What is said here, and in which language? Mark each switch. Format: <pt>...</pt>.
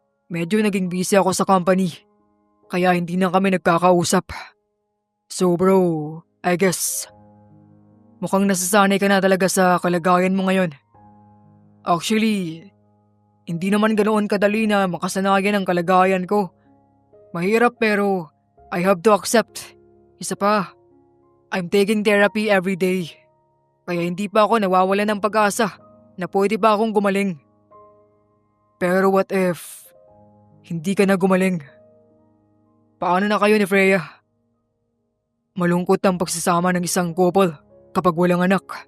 <tl>Medyo naging busy ako sa company, kaya hindi na kami nagkakausap.</tl> <en>So bro, I guess,</en> <tl>mukhang nasasanay ka na talaga sa kalagayan mo ngayon. Actually, hindi naman ganoon kadali na makasanayan ang kalagayan ko. Mahirap pero</tl> <en>I have to accept.</en> <tl>Isa pa,</tl> <en>I'm taking therapy every day.</en> <tl>Kaya hindi pa ako nawawalan ng pag-asa na pwede ba akong gumaling. Pero</tl> <en>what if</en> <tl>hindi ka na gumaling? Paano na kayo ni Freya? Malungkot ang pagsasama ng isang couple kapag walang anak.</tl>